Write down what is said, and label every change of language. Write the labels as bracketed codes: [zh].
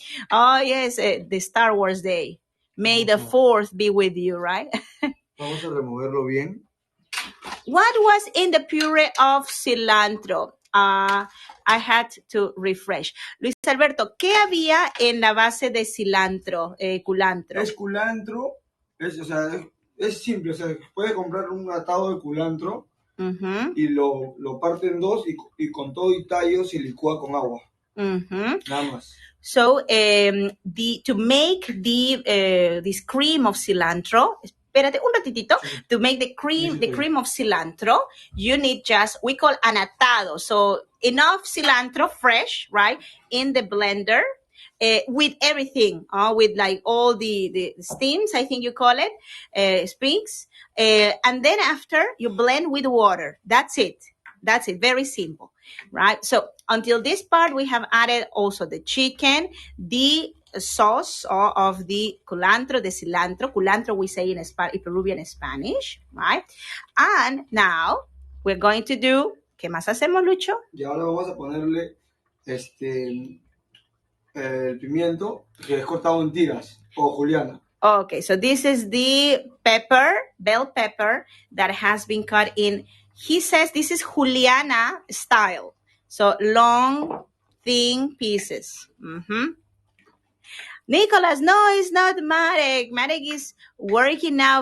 [en] Oh, yes, the Star Wars Day. May the 4th be with you, right? [es] Vamos a removerlo bien. [en] What was in the puree of cilantro? I had to refresh. [es] Luis Alberto, ¿qué había en la base de cilantro, culantro? Es culantro, o sea, es simple, o sea, puede comprar un atado de culantro y lo parte en dos y con todo y tallo se licúa con agua. Nada más. [en] So, to make this cream of cilantro, espérate un ratitito, to make the cream of cilantro, you need just, we call an atado. So, enough cilantro fresh, right, in the blender. With everything, with like all the steams, I think you call it, springs. And then after, you blend with water. That's it. Very simple, right? So until this part, we have added also the chicken, the sauce of the culantro, the cilantro. Culantro, we say in Peruvian Spanish, right? And now we're going to do, ¿qué más hacemos, Lucho? [es] Y ahora vamos a ponerle el pimiento que es cortado en tiras o juliana. [en] Okay, so this is the pepper, bell pepper, that has been cut in, he says this is juliana style. So long, thin pieces. Nicholas, no, it's not Marek. Marek is working now.